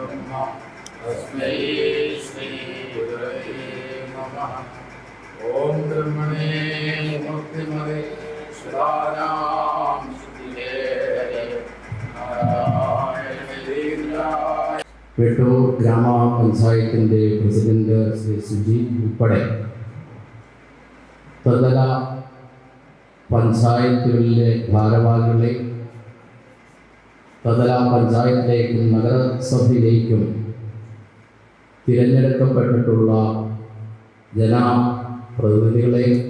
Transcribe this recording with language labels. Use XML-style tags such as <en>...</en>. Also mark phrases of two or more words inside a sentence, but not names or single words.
<sa>तस्मै श्रीगुरवे नमः। ॐ ब्रह्मणे मुक्तिमदे सदानां सुखिने नारायणेन्द्राय.</sa> <ml>വെട്ടൂർ ഗ്രാമപഞ്ചായത്തിൻ്റെ പ്രസിഡന്റ് ശ്രീ സുജി ഉൾപ്പെടെ ത്രിതല പഞ്ചായത്തുകളിലെ ഭാരവാഹികളെ ത്രിതല പഞ്ചായത്തിലേക്കും നഗരസഭയിലേക്കും തിരഞ്ഞെടുക്കപ്പെട്ടിട്ടുള്ള ജനപ്രതിനിധികളെ,</ml>